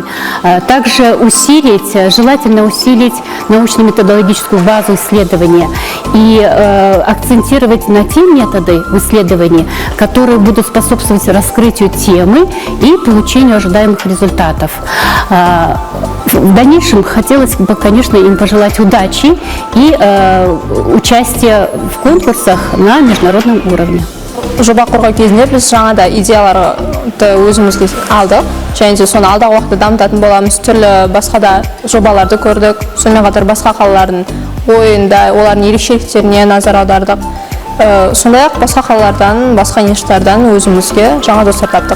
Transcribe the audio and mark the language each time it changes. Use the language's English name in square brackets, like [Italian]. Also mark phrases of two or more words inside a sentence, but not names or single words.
[Russian] Также желательно усилить научно-методологическую базу исследования и акцентировать на те методы исследования, которые будут способствовать раскрытию темы и получению ожидаемых результатов. В дальнейшем хотелось бы, конечно, им пожелать удачи и участия в конкурсах на международном уровне. [Kazakh] Жоба құрған кезінде біз жаңа да идеяларды өзімізге алдық, және де соны алдағы уақытта дамытатын боламыз. Түрлі басқа да жобаларды көрдік, сонымен қатар басқа қалалардың ойында олардың ерекшеліктеріне назар аудардық. Сондай-ақ басқа қалалардан, басқа ништардан өзімізге жаңа достар таптық.